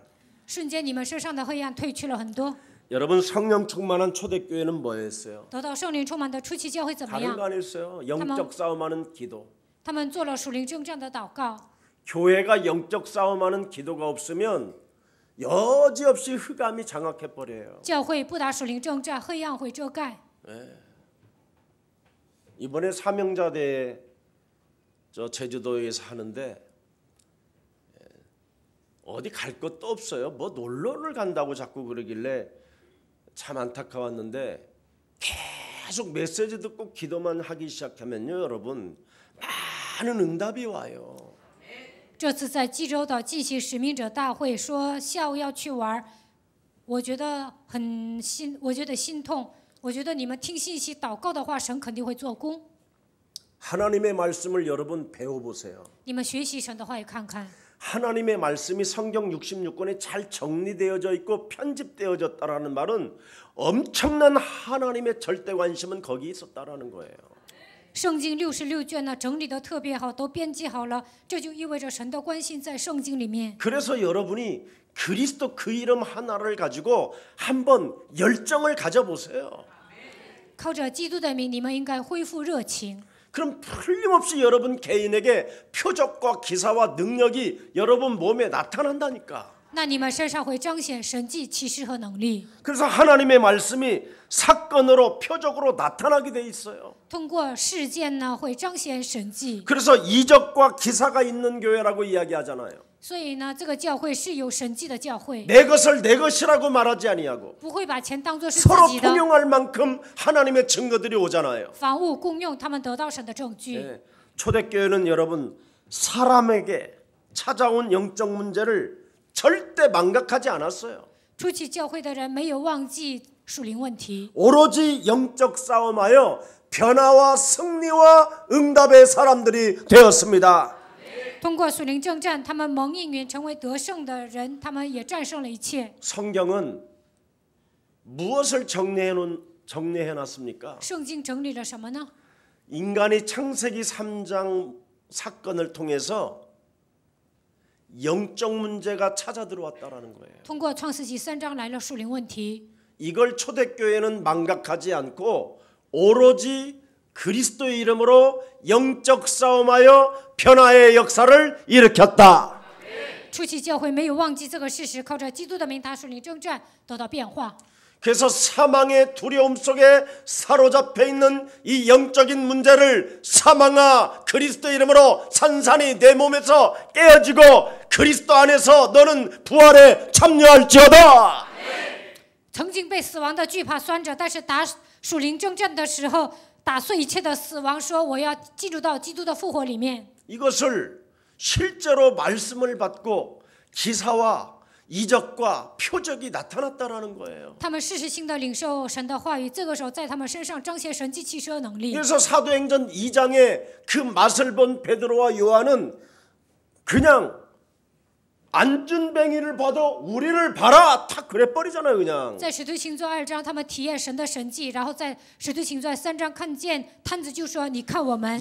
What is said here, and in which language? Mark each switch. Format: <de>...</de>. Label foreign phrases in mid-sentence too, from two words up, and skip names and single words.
<zh>瞬间，你们身上的黑暗褪去了很多。</zh> <ko>여러분 성령 충만한 초대교회는 뭐였어요?</ko> <zh>得到圣灵充满的初期教会怎么</zh> <ko>다른</ko> <zh>样</zh> <ko>거 ？ 아니었어요. 영적 싸움하는 기도.</ko> <zh>他们做了属灵征战的祷告。</zh> <ko>교회가 영적 싸움하는 기도가 없으면 여지없이 흑암이 장악해 버려요.</ko> <zh>教会不打属灵征战，黑暗会遮盖。</zh> <ko>이번에 사명자대회 저 제주도에서 하는데 어디 갈 것도 없어요. 뭐 놀러를 간다고 자꾸 그러길래 참 안타까웠는데 계속 메시지 듣고 기도만 하기 시작하면요, 여러분 많은 응답이 와요.</ko> <zh>这次在济州岛进行使命者大会，说下午要去玩，我觉得心痛。我觉得你们听信息、祷告的话，神肯定会做工。</zh> <ko>하나님의 말씀을 여러분 배워보세요.</ko> <zh>你们学习神的话语看看，</zh> <ko>하나님의 말씀이 성경 66권에 잘 정리되어져 있고 편집되어졌다라는 말은 엄청난 하나님의 절대 관심은 거기 있었다라는 거예요.</ko> <zh>圣经66卷呢整理的特别好，都编辑好了，这就意味着神的关心在圣经里面。</zh> <ko>그래서 여러분이 그리스도 그 이름 하나를 가지고 한번 열정을 가져보세요.</ko> <zh>靠着基督的名，你们应该恢复热情。</zh> <ko>그럼 틀림없이 여러분 개인에게 표적과 기사와 능력이 여러분 몸에 나타난다니까.</ko> <zh>那你们身上会彰显神迹、启示和能力。</zh> <ko>그래서 하나님의 말씀이 사건으로 표적으로 나타나게 돼 있어요.</ko> <zh>通过事件呢，会彰显神迹。</zh> <ko>그래서 이적과 기사가 있는 교회라고 이야기하잖아요.</ko> <zh>所以呢，这个教会是有神迹的教会，</zh> <ko>내 것을 내 것이라고 말하지 아니하고</ko> <zh>不会把钱当作是自</zh> <ko>서로</ko> <zh>己的，</zh> <ko>통용할 만큼 하나님의 증거들이 오잖아요.</ko> <zh>房屋共用，他们得到神的证据。</zh> <ko>네. 초대교회는 여러분 사람에게 찾아온 영적 문제를 절대 망각하지 않았어요.</ko> <zh>初期教会的人没有忘记属灵问题，</zh> <ko>오로지 영적 싸움하여 변화와 승리와 응답의 사람들이 되었습니다.</ko> <zh>通过属灵征战，他们蒙应允，成为得胜的人，他们也战胜了一切。</zh> <ko>성경은 무엇을 정리해 놨습니까?</ko> <zh>圣经整理了什么呢？</zh> <ko>인간이 창세기 3장 사건을 통해서 영적 문제가 찾아 들어왔다라는 거예요.</ko> <zh>通过创世纪3章来了属灵问题，</zh> <ko>이걸 초대교회는 망각하지 않고 오로지 그리스도의 이름으로 영적 싸움하여 변화의 역사를 일으켰다.</ko> <zh>初期教会没有忘记这个事实，靠着基督的名打属灵征战，得到变化。</zh> <ko>그래서 사망의 두려움 속에 사로잡혀 있는 이 영적인 문제를 사망아 그리스도 이름으로 산산이 내 몸에서 깨어지고 그리스도 안에서 너는 부활에 참여할지어다.</ko> <zh>曾经被死亡的惧怕拴着，但是打属灵征战的时候，打碎一切的死亡，说我要进入到基督的复活里面。</zh> <ko>이것을 실제로 말씀을 받고 기사와 이적과 표적이 나타났다라는 거예요.</ko> <zh>他们事实性的领受神的话语，这个时候在他们身上彰显神迹奇事的能力。</zh> <ko>그래서 사도행전 2장에 그 맛을 본 베드로와 요한은 그냥 안준뱅이를 봐도 우리를 봐라 탁 그래버리잖아요. 그냥.</ko> <zh>在使徒行传2章，他们体验神的神迹，然后在使徒行传3章看见摊子就说：“你看我们。”</zh>